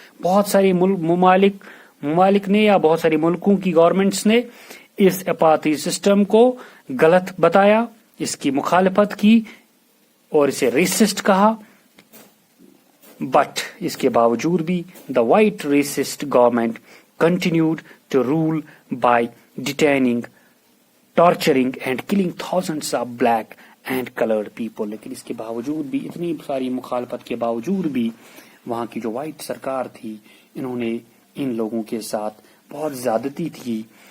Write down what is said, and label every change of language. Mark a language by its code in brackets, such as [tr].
[ur] بہت ساری ممالک نے یا بہت ساری ملکوں کی گورنمنٹس نے اس اپارتھائڈ سسٹم کو غلط بتایا، اس کی مخالفت کی اور اسے ریسسٹ کہا. بٹ اس کے باوجود بھی [en] the white racist government continued to rule by detaining, torturing and killing thousands of black and colored people. [ur] لیکن اس کے باوجود بھی، اتنی ساری مخالفت کے باوجود بھی، وہاں کی جو وائٹ سرکار تھی انہوں نے ان لوگوں کے ساتھ بہت زیادتی تھی.